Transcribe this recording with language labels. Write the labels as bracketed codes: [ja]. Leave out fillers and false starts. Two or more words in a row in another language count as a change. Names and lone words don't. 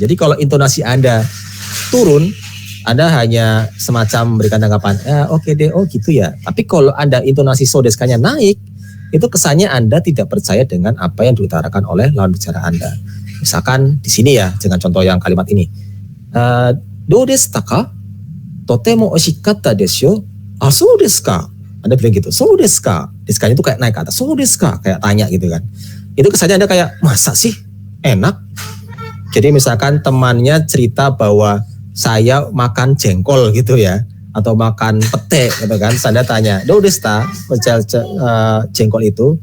[id] Jadi kalau intonasi Anda turun, Anda hanya semacam memberikan tanggapan, oke deh, oh gitu ya. Tapi kalau Anda intonasi [ja] そうですか- [id] nya naik, itu kesannya Anda tidak percaya dengan apa yang diutarakan oleh lawan bicara Anda. Misalkan di sini ya, dengan contoh yang kalimat ini. [ja] どうですか? とても美味しかったですよ. あ、そうですか? [id] Anda bilang gitu, [ja] そうですか? [id] Desu-nya itu kayak naik ke atas, [ja] そうですか? [id] Kayak tanya gitu kan. Itu kesannya Anda kayak, masa sih? Enak? Jadi misalkan temannya cerita bahwa saya makan jengkol gitu ya, atau makan pete gitu kan. Anda tanya, [ja] どうですた? [id] Jengkol itu.